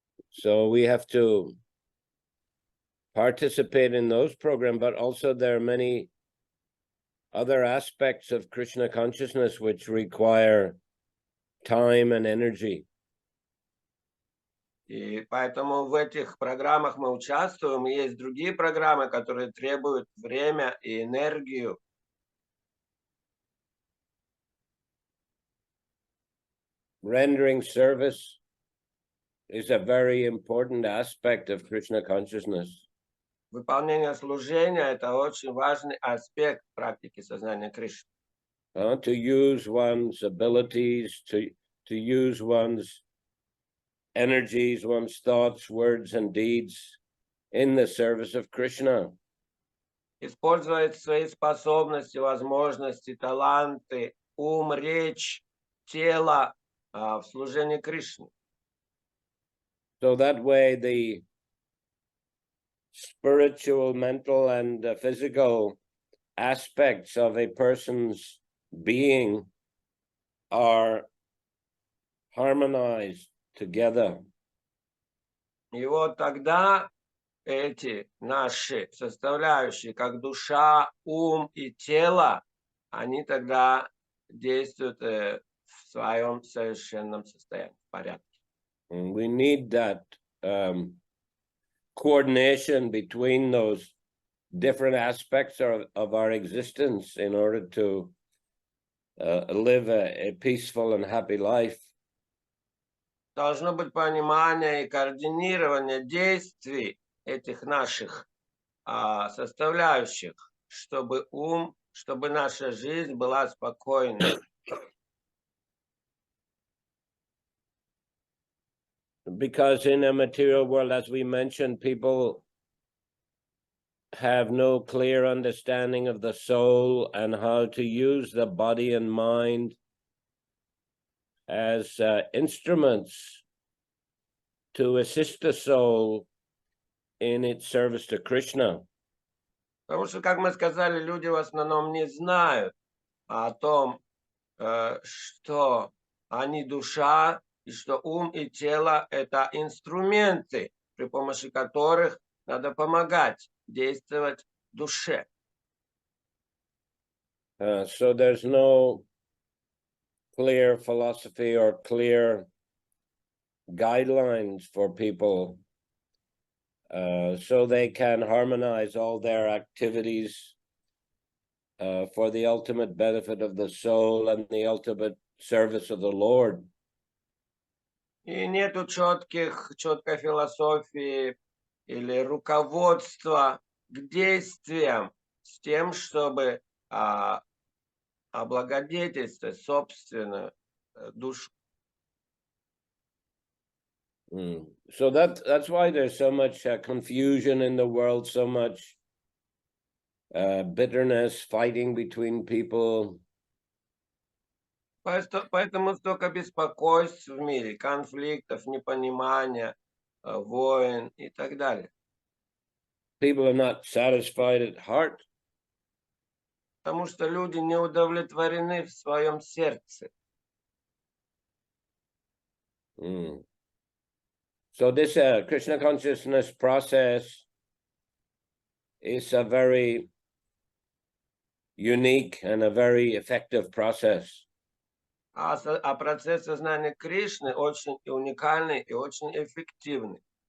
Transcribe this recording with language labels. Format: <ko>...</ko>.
<en>So we have to participate in those programs, but also there are many other aspects of Krishna consciousness which require time and energy.</en> <ru>И поэтому в этих программах мы участвуем. И есть другие программы, которые требуют время и энергию.</ru> <en>Rendering service is a very important aspect of Krishna consciousness.</en> <ru>Выполнение служения – это очень важный аспект практики сознания Кришны.</ru> <en>To use one's abilities, to use one's energies, one's thoughts, words, and deeds in the service of Krishna.</en> <ru>Использовать свои способности, возможности, таланты, ум, речь, тело в служении Кришне.</ru> <en>So that way the spiritual, mental, and physical aspects of a person's being are harmonized together.</en> <ru>И вот тогда эти наши составляющие, как душа, ум и тело, они тогда действуют в своем совершенном состоянии, в порядке.</ru> <en>And we need that coordination between those different aspects of our existence in order to live a peaceful and happy life.</en> <ru>Должно быть понимание и координирование действий этих наших составляющих, чтобы чтобы наша жизнь была спокойной.</ru> <en>Because in a material world, as we mentioned, people have no clear understanding of the soul and how to use the body and mind as instruments to assist the soul in its service to Krishna.</en> <ru>Потому что, как мы сказали, люди в основном не знают о том, что они душа, и что ум и тело – это инструменты, при помощи которых надо помогать действовать душе.</ru> <en>So there's no clear philosophy or clear guidelines for people so they can harmonize all their activities for the ultimate benefit of the soul and the ultimate service of the Lord.</en> <ru>И нету четкой философии или руководства к действиям с тем, чтобы облагодетельствовать собственную душу.</ru> <en>So that's why there's so much confusion in the world, so much bitterness, fighting between people.</en> <ru>Поэтому столько беспокойств в мире, конфликтов, непонимания, войн и так далее.</ru> <en>People are not satisfied at heart.</en> <ru>Потому что люди не удовлетворены в своем сердце.</ru> <en>So this Krishna consciousness process is a very unique and a very effective process.</en> <ru>А процесс сознания Кришны очень уникальный и очень эффективный.</ru>